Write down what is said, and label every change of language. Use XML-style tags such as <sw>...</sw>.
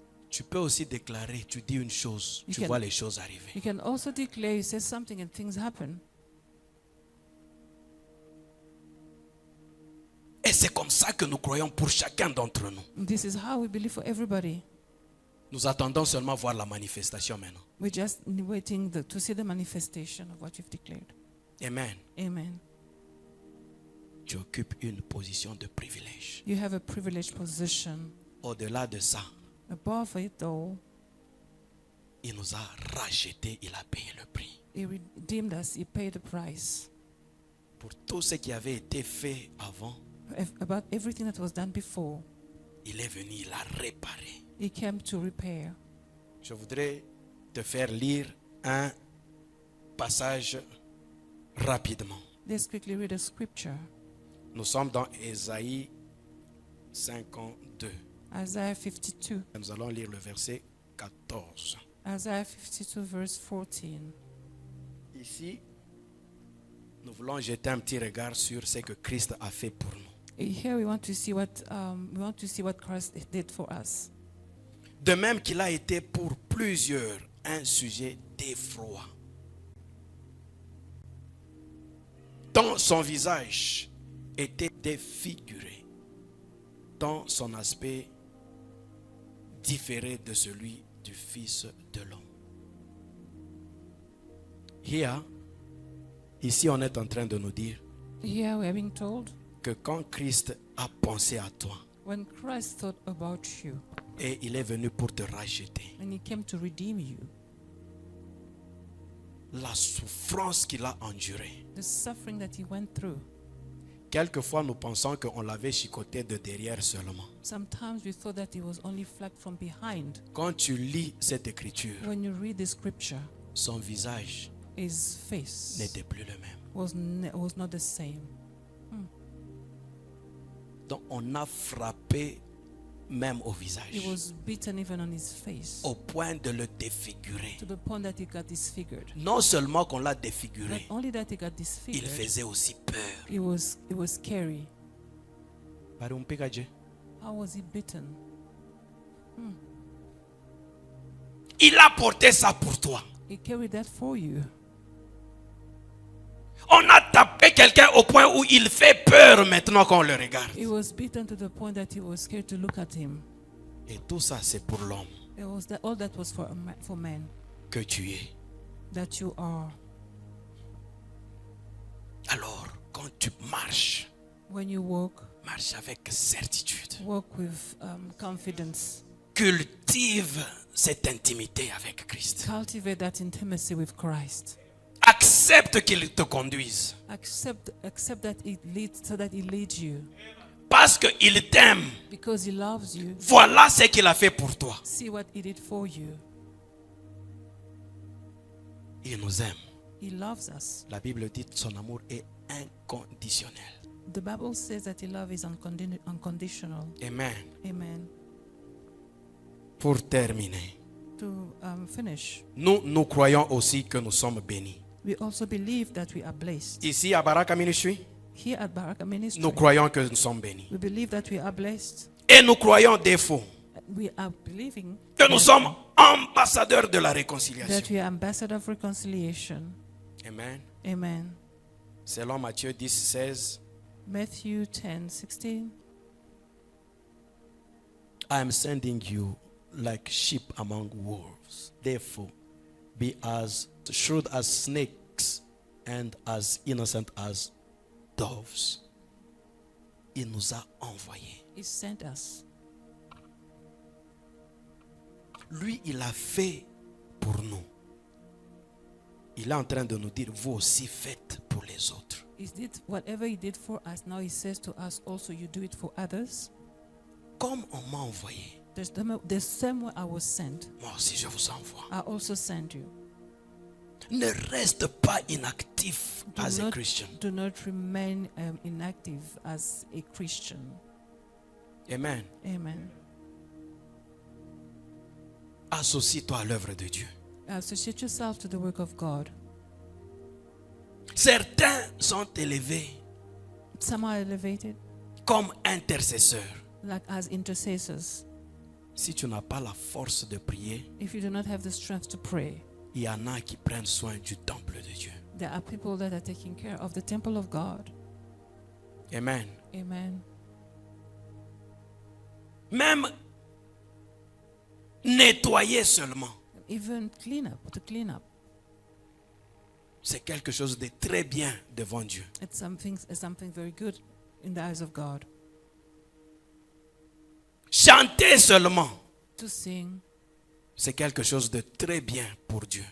<fr>Tu peux aussi déclarer, tu dis une chose,</fr> <en>You</en> <fr>tu</fr> <en>can-</en> <fr>vois les choses arriver.</fr> <en>You can also declare, you say something and things happen.</en> <fr>Et c'est comme ça que nous croyons pour chacun d'entre nous.</fr> <en>This is how we believe for everybody.</en> <fr>Nous attendons seulement voir la manifestation maintenant.</fr> <en>We're just waiting to see the manifestation of what you've declared.</en> <fr>Amen.</fr> <en>Amen.</en> <fr>Tu occupes une position de privilège.</fr> <en>You have a privileged position.</en> <fr>Au-delà de ça,</fr> <en>Above it all,</en> <fr>il nous a rachetés, il a payé le prix.</fr> <en>he redeemed us. He paid the price.</en> <fr>Pour tout ce qui avait été fait avant,</fr> <en>About everything that was done before,</en> <fr>il est venu, il a réparé.</fr> <en>he came to repair.</en> <fr>Je voudrais te faire lire un passage rapidement.</fr> <en>Let's quickly read a scripture.</en> <fr>Nous sommes dans Ésaïe 52.</fr> <en>Isaiah 52.</en> <fr>Nous allons lire le verset 14.</fr> <en>Isaiah 52 verse 14.</en> <fr>Ici, nous voulons jeter un petit regard sur ce que Christ a fait pour nous.</fr> <en>Here we want to see what Christ did for us.</en> <fr>De même qu'il a été pour plusieurs un sujet d'effroi. Tant son visage était défiguré, tant son aspect différait de celui du Fils de l'homme. Ici on est en train de nous dire</fr> <en>Here we are being told,</en> <fr>que quand Christ a pensé à toi</fr> <en>when Christ thought about you</en> <fr>et il est venu pour te racheter,</fr> <en>and he came to redeem you,</en> <fr>la souffrance qu'il a endurée.</fr> <en>the suffering that he went through,</en> <fr>Quelquefois, nous pensons qu'on l'avait chicoté de derrière seulement.</fr> <en>sometimes we thought that he was only flagged from behind.</en> <fr>Quand tu lis cette écriture,</fr> <en>When you read the scripture,</en> <fr>son visage</fr> <en>his face</en> <fr>n'était plus le même.</fr> <en>was not the same.</en> <fr>Donc, on a frappé même au</fr> <en>He</en> <fr>visage,</fr> <en>was beaten even on his face,</en> <fr>au point de le défigurer.</fr> <en>to the point that he got disfigured.</en> <fr>Non seulement qu'on l'a</fr> <en>Not</en> <fr>défiguré,</fr> <en>only that he got</en> <fr>il</fr> <en>disfigured,</en> <fr>faisait aussi peur.</fr> <en>it was scary. How was he beaten?</en> <fr>Il a porté ça pour toi.</fr> <en>He carried that for you.</en> <fr>On a tapé quelqu'un au point où il fait peur maintenant qu'on le regarde.</fr> <en>He was beaten to the point that he was scared to look at him.</en> <fr>Et tout ça, c'est pour l'homme</fr> <en>It was all that was for man,</en> <fr>que tu es.</fr> <en>that you are.</en> <fr>Alors, quand tu marches,</fr> <en>When you walk</en> <fr>marche avec certitude.</fr> <en>with confidence.</en> <fr>Cultive cette intimité avec Christ.</fr> <en>Cultivate that intimacy with Christ.</en> <fr>Accepte qu'il te conduise.</fr> <en>Accept that it leads, so that he leads you,</en> <fr>Parce qu'il t'aime.</fr> <en>because he loves you.</en> <fr>Voilà ce qu'il a fait pour toi.</fr> <en>See what he did for you.</en> <fr>Il nous aime.</fr> <en>He loves us.</en> <fr>La Bible dit que son amour est inconditionnel.</fr> <en>The Bible says that his love is unconditional.</en> <fr>Amen.</fr> <en>Amen.</en> <fr>Pour terminer,</fr> <en>To finish,</en> <fr>nous croyons aussi que nous sommes bénis.</fr> <en>we also believe that we are blessed.</en> <fr>Ici à Baraka Ministry,</fr> <en>Here at Baraka Ministry,</en> <fr>nous croyons que nous sommes bénis.</fr> <en>we believe that we are blessed.</en> <fr>Et nous croyons des faux</fr> <en>We are believing</en> <fr>que nous sommes ambassadeurs de la</fr> <en>that</en> <fr>réconciliation.</fr> <en>we are ambassador of reconciliation.</en> <fr>Amen.</fr> <en>Amen.</en> <fr>Selon Matthieu 10, 16,</fr> <en>Matthew 10:16. I am sending you like sheep among wolves. Therefore, be as shrewd as snakes and as innocent as doves.</en> <fr>Il nous a envoyés.</fr> <en>He sent us.</en> <fr>Lui, il a fait pour nous. Il est en train de nous dire, vous aussi faites pour les autres.</fr> <en>He did whatever he did for us. Now he says to us also, you do it for others.</en> <fr>Comme on m'a envoyé,</fr> <en>The same way I was sent,</en> <fr>moi aussi je vous envoie.</fr> <en>I also sent you.</en> <fr>Ne reste pas inactif</fr> <en>Do as a not, Christian. do not remain inactive as a Christian.</en> <fr>Amen.</fr> <en>Amen.</en> <fr>Associe-toi à l'œuvre de Dieu.</fr> <en>Associate yourself to the work of God.</en> <fr>Certains sont élevés</fr> <en>Some are elevated,</en> <fr>comme intercesseurs.</fr> <en>like as intercessors.</en> <fr>Si tu n'as pas la force de prier,</fr> <en>If you do not have the strength to pray,</en> <fr>il y en a qui prennent soin du temple de Dieu.</fr> <en>there are people that are taking care of the temple of God.</en> <fr>Amen.</fr> <en>Amen.</en> <fr>Même nettoyer seulement,</fr> <en>Even to clean up,</en> <fr>c'est quelque chose de très bien devant Dieu.</fr> <en>it's something very good in the eyes of God.</en> <fr>Chanter seulement,</fr> <en>To sing,</en> <fr>c'est quelque chose de très bien pour Dieu.</fr>